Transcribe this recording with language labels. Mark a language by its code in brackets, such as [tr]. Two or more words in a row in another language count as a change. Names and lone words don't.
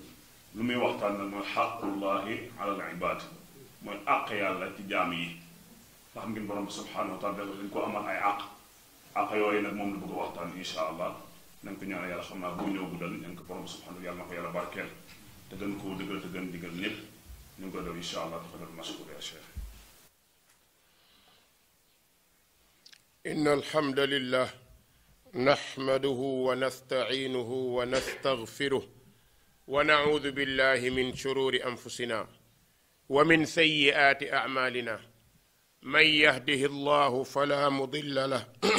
[wo] lu muy waxtaan nag mooy [ar] حق الله على العباد [wo] mooy àq yàlla ci jaam yi nga xam ngeen borom bi [ar] سبحانه وتعالى [wo] dañ ko amal ay àq yooyu nag moom la bëgg a waxtaan [ar] إن شاء الله [wo] nañ ko ñaan yàlla xam naa bu ñëw guddal nañ ko borom bi subhanahu yàlla na ko yàlla barkeel te gën koo dëggal te gën digal ñëpp ñu ngi koy def [ar] إن شاء الله تفضل مشكور يا شيخ. إن الحمد لله نحمده ونستعينه ونستغفره ونعوذ بالله من شرور أنفسنا ومن سيئات أعمالنا من يهده الله فلا مضل له